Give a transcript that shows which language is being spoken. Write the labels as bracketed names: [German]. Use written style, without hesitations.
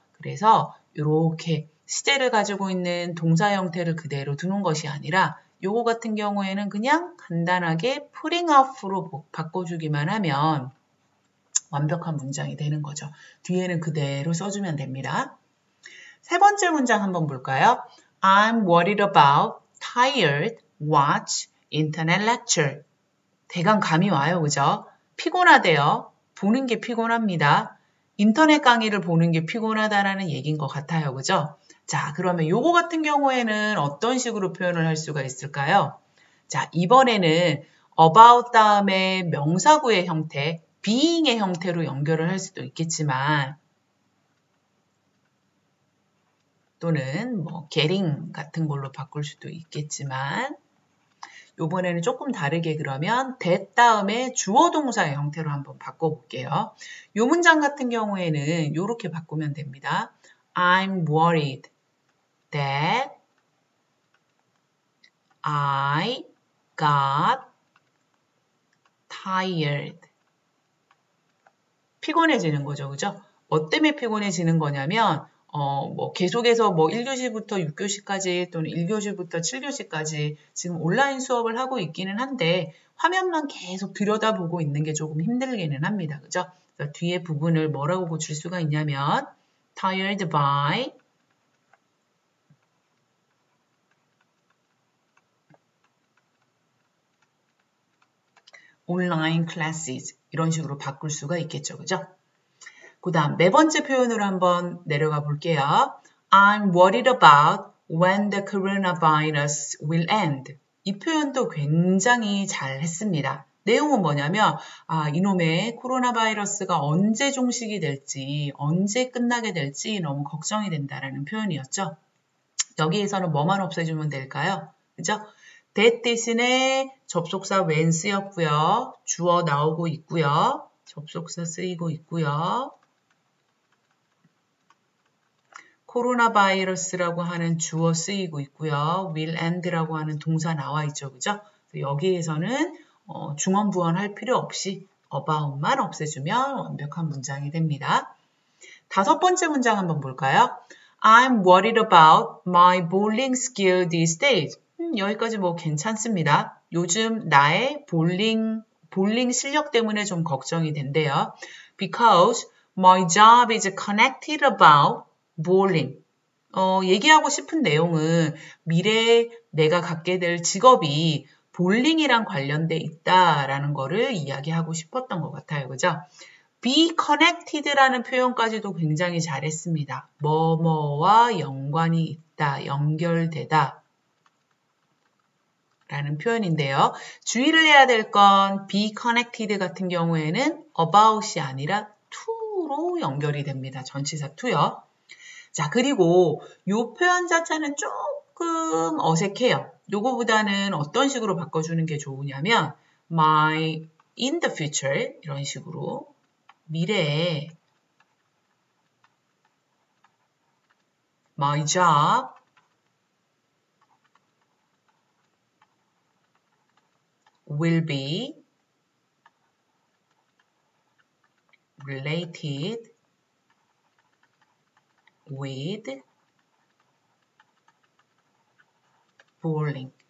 [Korean] 그래서 이렇게 시제를 가지고 있는 동사 형태를 그대로 두는 것이 아니라 요거 같은 경우에는 그냥 간단하게 putting off로 바꿔주기만 하면 완벽한 문장이 되는 거죠. 뒤에는 그대로 써주면 됩니다. 세 번째 문장 한번 볼까요? [English] I'm worried about tired watch internet lecture. [Korean] 대강 감이 와요, 그죠? 피곤하대요. 보는 게 피곤합니다. 인터넷 강의를 보는 게 피곤하다라는 얘기인 것 같아요, 그죠? 자, 그러면 요거 같은 경우에는 어떤 식으로 표현을 할 수가 있을까요? 자, 이번에는 about 다음에 명사구의 형태, being의 형태로 연결을 할 수도 있겠지만 또는 뭐 getting 같은 걸로 바꿀 수도 있겠지만 요번에는 조금 다르게 그러면 that 다음에 주어 동사의 형태로 한번 바꿔볼게요. 요 문장 같은 경우에는 이렇게 바꾸면 됩니다. [English] I'm worried that I got tired. [Korean] 피곤해지는 거죠, 그죠? 뭐 때문에 피곤해지는 거냐면 뭐 계속해서 뭐 1교시부터 6교시까지 또는 1교시부터 7교시까지 지금 온라인 수업을 하고 있기는 한데 화면만 계속 들여다보고 있는 게 조금 힘들기는 합니다. 그죠? 그래서 뒤에 부분을 뭐라고 고칠 수가 있냐면 [English] tired by online classes [Korean] 이런 식으로 바꿀 수가 있겠죠. 그죠? 그 다음 네 번째 표현으로 한번 내려가 볼게요. [English] I'm worried about when the coronavirus will end. [Korean] 이 표현도 굉장히 잘 했습니다. 내용은 뭐냐면 이놈의 코로나 바이러스가 언제 종식이 될지 언제 끝나게 될지 너무 걱정이 된다라는 표현이었죠. 여기에서는 뭐만 없애주면 될까요? 그죠? that 대신에 접속사 when 쓰였고요. 주어 나오고 있고요. 접속사 쓰이고 있고요. 코로나 바이러스라고 하는 주어 쓰이고 있고요. will end라고 하는 동사 나와 있죠. 그죠? 여기에서는 중언부언 할 필요 없이 about만 없애주면 완벽한 문장이 됩니다. 다섯 번째 문장 한번 볼까요? [English] I'm worried about my bowling skill these days. [Korean] 여기까지 뭐 괜찮습니다. 요즘 나의 볼링 실력 때문에 좀 걱정이 된대요. [English] Because my job is connected about bowling. [Korean] 얘기하고 싶은 내용은 미래에 내가 갖게 될 직업이 볼링이랑 관련돼 있다라는 거를 이야기하고 싶었던 것 같아요. 그죠? be connected라는 표현까지도 굉장히 잘했습니다. 뭐뭐와 연관이 있다, 연결되다 라는 표현인데요. 주의를 해야 될 건 be connected 같은 경우에는 about이 아니라 to로 연결이 됩니다. 전치사 to요. 자, 그리고 이 표현 자체는 조금 어색해요. 요거보다는 어떤 식으로 바꿔주는 게 좋으냐면 [English] my in the future [Korean] 이런 식으로 미래에 [English] my job will be related with bowling.